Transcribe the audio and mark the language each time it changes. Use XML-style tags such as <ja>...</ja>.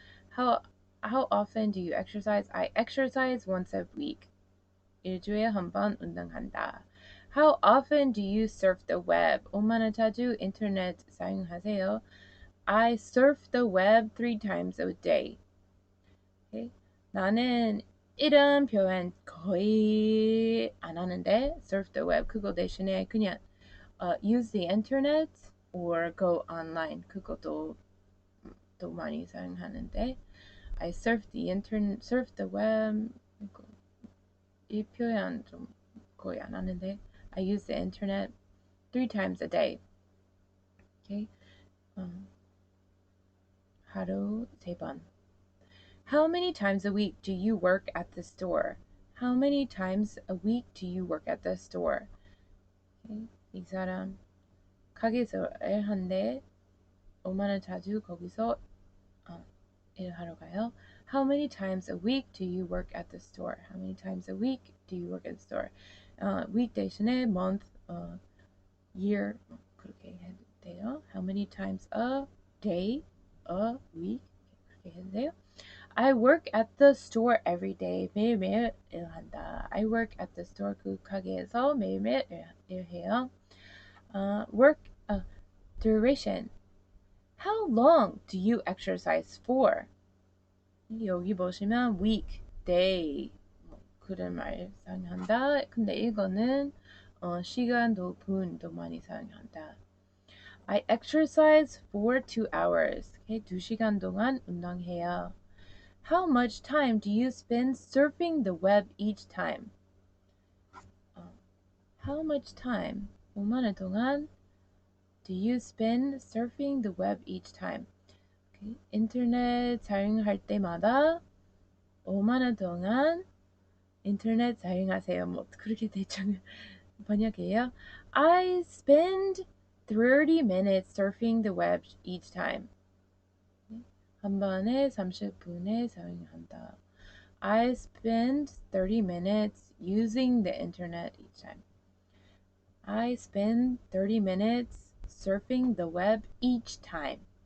<en>How often do you exercise? I exercise once a week.</en> <ko>일주일에 한 번 운동한다.</ko> <en>How often do you surf the web?</en> <ko>얼마나 자주 인터넷 사용하세요?</ko> <en>I surf the web 3 times a day. Okay?</en> <ko>나는 이런 표현 거의 안 하는데</ko> <en>surf the web</en> <ko>그거 대신에 그냥</ko> <en>use the internet or go online</en> <ko>그것도 또 많이 사용하는데</ko> <en>I surf the internet, surf the web</en> <ko>이 표현 좀 거의 안 하는데</ko> <en>I use the internet 3 times a day. Okay?</en> <ko>하루 3번.</ko> <en>How many times a week do you work at the store? How many times a week do you work at the store? Okay.</en> <ko>이 사람 가게에서 일하는데 얼마나 자주 거기서 일하러 가요?</ko> <en>How many times a week do you work at the store? How many times a week do you work at the store?</en> <ko>week 대신에 month, year 그렇게 해도 돼요.</ko> <en>How many times a day, a week</en> <ko>그렇게 해도 돼요.</ko> <en>I work at the store every day.</en> <ko>매일매일 일한다.</ko> <en>I work at the store.</en> <ko>그 가게에서 매일매일 일해요.</ko> <en>work duration. How long do you exercise for?</en> <ko>여기 보시면 week, day 그런 말 사용한다. 근데 이거는 시간도 분도 많이 사용한다.</ko> <en>I exercise for 2 hours.</en> <ko>2시간 동안 운동해요.</ko> <en>How much time do you spend surfing the web each time? How much time?</en> <ko>얼마나 동안</ko> <en>do you spend surfing the web each time?</en> <ko>인터넷 사용할 때마다 얼마나 동안 인터넷 사용하세요? 뭐 그렇게 대충 번역해요.</ko> <en>I spend 30 minutes surfing the web each time.</en> <ko>한 번에 30분에 사용한다.</ko> <en>I spend 30 minutes using the internet each time. I spend 30 minutes surfing the web each time.</en>